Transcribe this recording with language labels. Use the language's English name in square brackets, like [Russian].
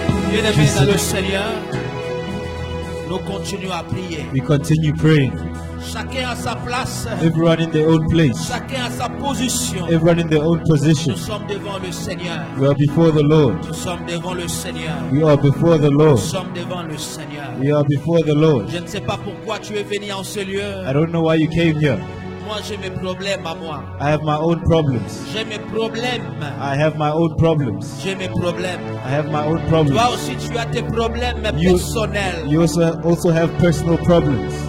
[French] Bien-aimés dans le Seigneur, nous continuons à prier. [English] We continue praying. [French] Chacun à sa place, [English] Everyone in their own place. [French] chacun à sa position. [English] Everyone in their own position. [French] Nous sommes devant le Seigneur. [English] We are before the Lord. [French] Nous sommes devant le Seigneur. [English] We are before the [French] Nous [English] Lord. [French] sommes devant le Seigneur. [English] We are before the Lord. [French] Je ne sais pas pourquoi tu es venu en ce lieu. [English] I don't know why you came here. [French] Moi, j'ai mes problèmes à moi. [English] I have my own problems. [French] J'ai mes problèmes. [English] I have my own problems. [French] J'ai mes problèmes. [English] I have my own problems. [French] Toi aussi, tu as tes problèmes [English] You- [French] personnels. [English] You also have personal problems.